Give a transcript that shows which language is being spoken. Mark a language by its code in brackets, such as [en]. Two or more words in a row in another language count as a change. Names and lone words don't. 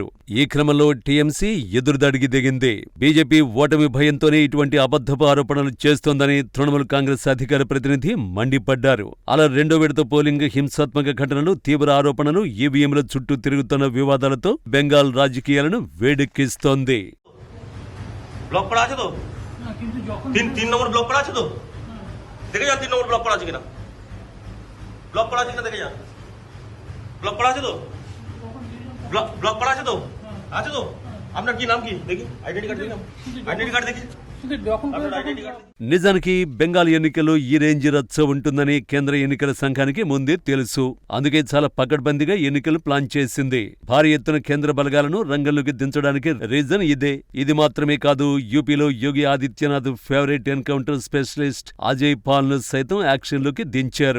[te] ఈ క్రమంలో టీఎంసీ ఎదురుదాడికి దిగింది. బీజేపీ ఓటమి భయంతోనే ఇటువంటి అబద్ధపు ఆరోపణలు చేస్తోందని తృణమూల్ కాంగ్రెస్ అధికార ప్రతినిధి మండిపడ్డారు. అలా రెండో విడత పోలింగ్ హింసాత్మక ఘటనలు, తీవ్ర ఆరోపణలు, ఈవీఎంల చుట్టూ తిరుగుతున్న వివాదాలతో బెంగాల్ రాజకీయాలను వేడెక్కిస్తోంది. [bn] ব্লক করা আছে তো, তিন নম্বর ব্লক করা আছে তো, দেখে যান 3 নম্বর ব্লক করা আছে কিনা, ব্লক করা আছে কিনা দেখে যান। ব্লক করা আছে তো, ব্লক করা আছে তো, আছে তো। আপনার কি নাম কি দেখি, [en] identity card [bn] দেখি, আইডেন্টি কার্ড দেখি, [te] నిజానికి బెంగాల్ ఎన్నికల్లో ఈ రేంజ్ రచ్చ ఉంటుందని కేంద్ర ఎన్నికల సంఘానికి ముందే తెలుసు. అందుకే చాలా పకడ్బందీగా ఎన్నికలు ప్లాన్ చేసింది. భారీ ఎత్తున కేంద్ర బలగాలను రంగంలోకి దించడానికి రీజన్ ఇదే. ఇది మాత్రమే కాదు, యూపీలో యోగి ఆదిత్యనాథ్ ఫేవరెట్ [en] encounter specialist [te] అజయ్ పాల్ ను సైతం యాక్షన్ లోకి దించారు.